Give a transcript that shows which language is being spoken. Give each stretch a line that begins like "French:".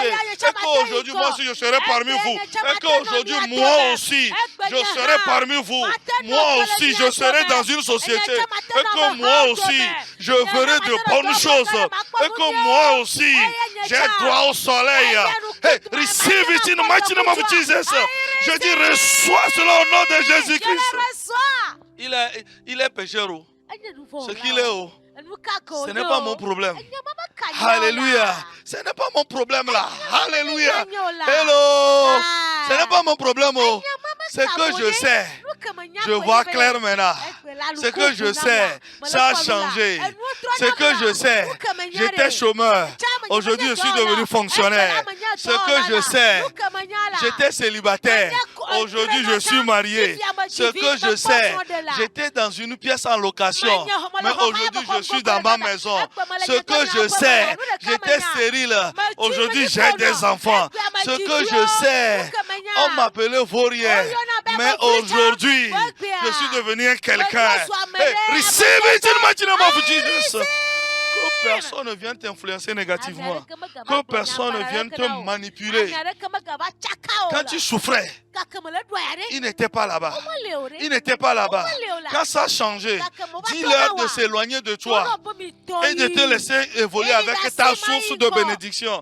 French: Et qu'aujourd'hui moi aussi je serai parmi vous. Et qu'aujourd'hui moi aussi je serai parmi vous. Moi aussi je serai dans une société. Et que moi aussi je ferai de bonnes choses. Et que moi aussi j'ai droit au soleil.
English: Hey, receive it in the mighty name of Jesus.
French: Je dis reçois cela au nom de Jésus-Christ. Il est pécheur. Ce qu'il est. Ce n'est pas mon problème. Alléluia. Ce n'est pas mon problème là. Alléluia. Hello. Ce n'est pas mon problème. Ce que je sais, je vois clair maintenant. Ce que je sais, ça a changé. Ce que je sais, j'étais chômeur. Aujourd'hui, je suis devenu fonctionnaire. Ce que je sais, j'étais célibataire. Aujourd'hui, je suis marié. Ce que je sais, j'étais dans une pièce en location. Mais aujourd'hui, je suis dans ma maison. Ce que je sais, j'étais stérile. Aujourd'hui, j'ai des enfants. Ce que je sais, on m'appelait vaurien. Mais aujourd'hui, je suis devenu quelqu'un.
English: Hey, receive it in the mighty name of Jesus.
French: Que personne ne vienne t'influencer négativement. Que personne ne vienne te manipuler. Quand tu souffrais, il n'était pas là-bas. Il n'était pas là-bas. Quand ça a changé, dis-leur de s'éloigner de toi et de te laisser évoluer avec ta source de bénédiction.